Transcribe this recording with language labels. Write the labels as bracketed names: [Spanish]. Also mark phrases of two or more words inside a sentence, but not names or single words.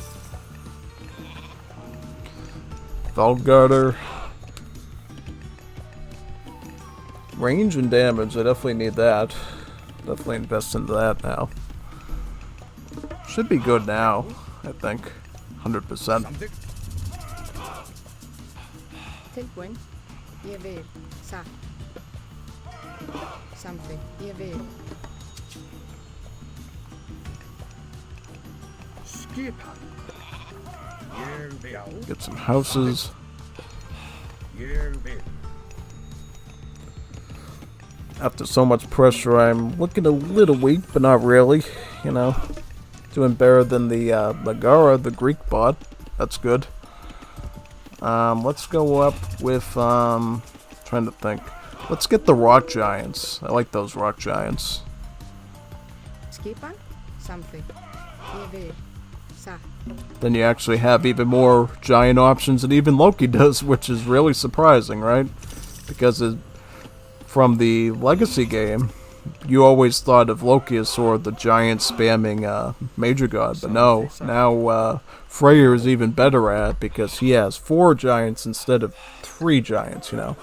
[English] Valgarder. Range and damage, I definitely need that. Definitely invest into that now. Should be good now, I think. 100%. [Icelandic] Tilbúin. Ég vil. Satt. Something. Ég vil. Skipan. Ég vil. [English] Get some houses. [Icelandic] Ég vil. [English] After so much pressure, I'm looking a little weak, but not really, you know. Doing better than the Megara, the Greek bot. That's good. Let's go up with, trying to think. Let's get the rock giants. I like those rock giants. [Icelandic] Skipan. Something. Ég vil. Satt. [English] Then you actually have even more giant options than even Loki does, which is really surprising, right? Because from the Legacy game, you always thought of Loki as sort of the giant spamming major god, but no, now Freyr is even better at it because he has 4 giants instead of 3 giants, you know.